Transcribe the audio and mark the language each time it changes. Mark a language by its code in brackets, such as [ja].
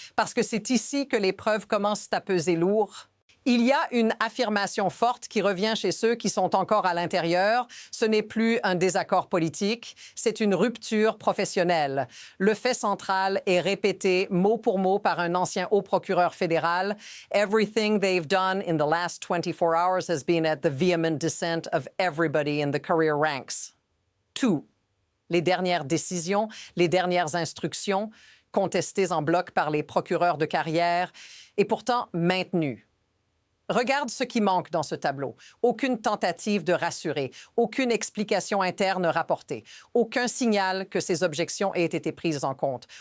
[fr] Parce que c'est ici que les preuves commencent à peser lourd. Il y a une affirmation forte qui revient chez ceux qui sont encore à l'intérieur. Ce n'est plus un désaccord politique, c'est une rupture professionnelle. Le fait central est répété mot pour mot par un ancien haut procureur fédéral. [en] Everything they've done in the last 24 hours has been at the vehement dissent of everybody in the career ranks. [fr] Tout. Les dernières décisions, les dernières instructions, contestées en bloc par les procureurs de carrière, et pourtant maintenues. Regarde ce qui manque dans ce tableau. Aucune tentative de rassurer, aucune explication interne rapportée, aucun signal que ces objections aient été prises en compte.